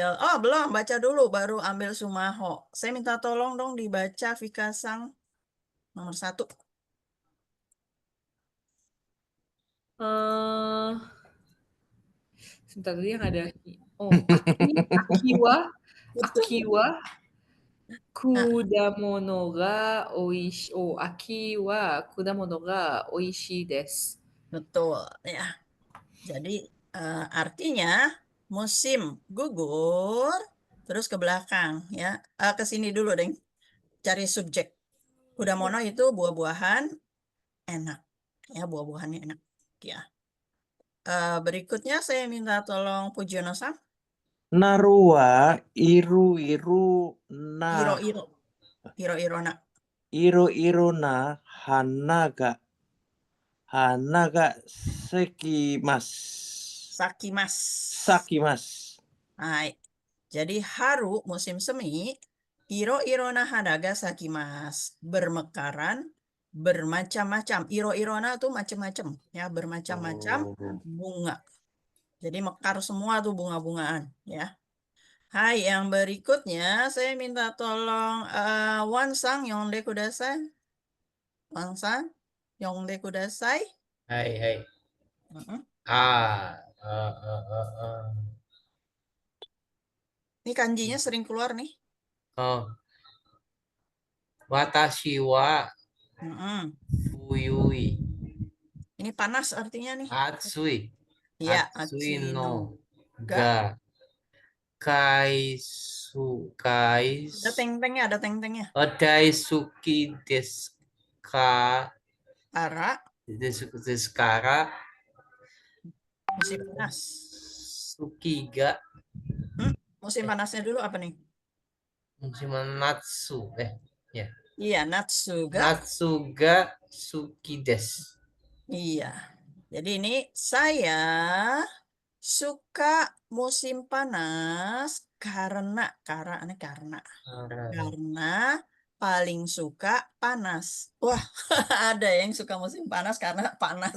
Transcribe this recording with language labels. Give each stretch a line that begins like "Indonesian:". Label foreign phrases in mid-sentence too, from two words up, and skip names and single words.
Indonesian: Oh, belum baca dulu, baru ambil Sumaho. Saya minta tolong dong dibaca Fikasang nomor 1. Sebentar tadi yang ada
Japanese: 秋は果物が美味しい. 秋は果物が美味しいです.
Indonesian: Betul ya. Jadi artinya musim gugur terus ke belakang ya. Ke sini dulu deh. Cari subjek. Kudamono itu buah-buahan enak. Ya, buah-buahannya enak. Ya. Berikutnya saya minta tolong Pujiono-san.
Japanese: Narua iru-iru na 色々。色々な. いるいるな花がせきます. Sakimasu.
Indonesian: Hai. Jadi haru musim semi,
Japanese: 色々な花が咲きます.
Indonesian: Bermekaran, bermacam-macam. Iro-irona tuh macam-macam ya, bermacam-macam bunga. Jadi mekar semua tuh bunga-bungaan ya. Hai, yang berikutnya saya minta tolong Wansang
Japanese: 読んでください. Wansang Yongde Kudasai.
Indonesian: Hai. Ini kanjinya sering keluar nih.
Japanese: 私はふゆい.
Indonesian: Ini panas artinya nih.
Japanese: Atsui.
Indonesian: Iya,
Japanese: 暑いのが
Indonesian: Ada teng-tengnya, ada teng-tengnya.
Japanese: 大好きですか? ですから.
Indonesian: Musim panas.
Japanese: 好きが.
Indonesian: Musim panasnya dulu apa nih? Musim natsu. Ya.
Japanese: Iya, 夏が. 夏が好きです.
Indonesian: Iya. Jadi ini saya suka musim panas karena paling suka panas. Wah, ada yang suka musim panas karena panas.